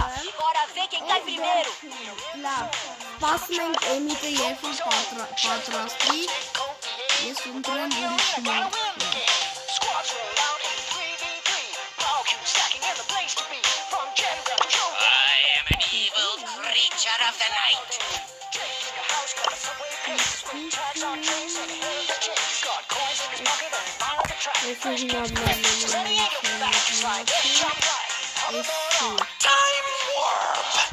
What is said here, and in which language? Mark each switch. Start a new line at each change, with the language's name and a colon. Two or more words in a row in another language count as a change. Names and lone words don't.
Portuguese: Bora ver quem cai primeiro.
Armenian: Սպասում ենք էմիկը երբ պատրաստի, ես ունտրեմ ուրիշ մարդ։
English: I am an evil creature of the night. Time warp.